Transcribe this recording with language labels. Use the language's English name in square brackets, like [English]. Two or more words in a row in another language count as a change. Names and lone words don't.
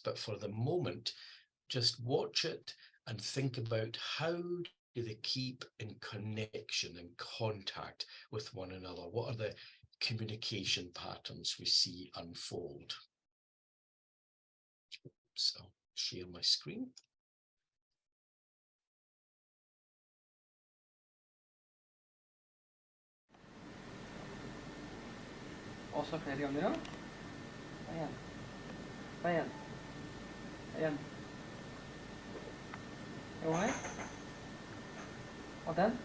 [English] But for the moment, just watch it and think about how do they keep in connection and contact with one another? What are the communication patterns we see unfold? So share my screen. [Norwegian] Også flere ganger, ja. En. En. En. Jo, her. Og den.